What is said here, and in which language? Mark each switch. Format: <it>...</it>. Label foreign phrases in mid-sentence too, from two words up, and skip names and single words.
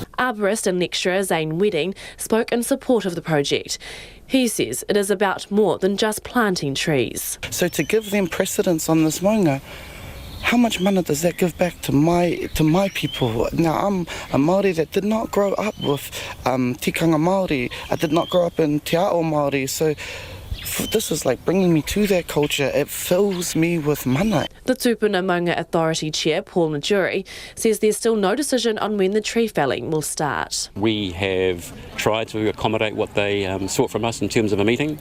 <en>Arborist and lecturer Zane Wedding spoke in support of the project. He says it is about more than just planting trees. So to give them precedence on this maunga, how much mana does that give back to my people? Now, I'm a Māori that did not grow up with</en> <mi>tikanga Māori.</mi> <en>I did not grow up in</en> <mi>te ao Māori,</mi> <en>so this is like bringing me to that culture. It fills me with mana. The Tupuna Maunga Authority Chair, Paul Najuri, says there's still no decision on when the tree felling will start. We have tried to accommodate what they sought from us in terms of a meeting.</en>